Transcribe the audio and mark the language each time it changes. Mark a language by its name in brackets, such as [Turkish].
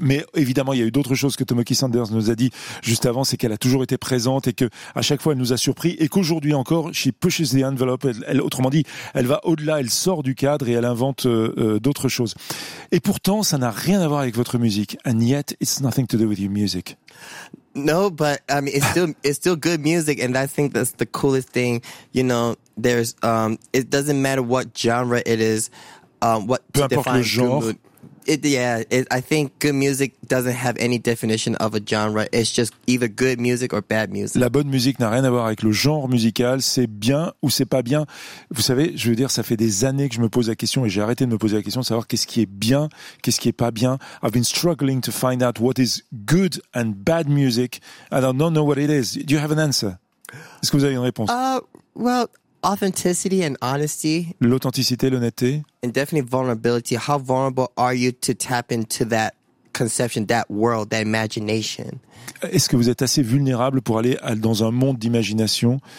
[French] Mais évidemment, il y a eu d'autres choses que Tomoki Sanders nous a dit juste avant, c'est qu'elle a toujours été présente et qu'à chaque fois, elle nous a surpris. Et qu'aujourd'hui encore, [English] she pushes the envelope. [French] Elle, autrement dit, elle va au-delà, elle sort du cadre et elle invente d'autres choses. Et pourtant, ça n'a rien à voir avec votre musique. [English] And yet, it's nothing to do with your music. No, but I mean, it's still good music, and I think that's the coolest thing. You know, there's it doesn't matter what genre it is, what peu to define le genre. Good mood. I think good music doesn't have any definition of a genre. It's just either good music or bad music. [French] La bonne musique n'a rien à voir avec le genre musical. C'est bien ou c'est pas bien. Vous savez, je veux dire, ça fait des années que je me pose la question, et j'ai arrêté de me poser la question de savoir qu'est-ce qui est bien, qu'est-ce qui est pas bien. [English] I've been struggling to find out what is good and bad music. I don't know what it is. Do you have an answer? [French] Est-ce que vous avez une réponse? [English] Well, authenticity and honesty. [French] L'authenticité, l'honnêteté. [English] And definitely vulnerability. How vulnerable are you to tap into that conception, that world, that imagination? [French] Est-ce que vous êtes assez vulnérable pour aller dans un monde d'imagination?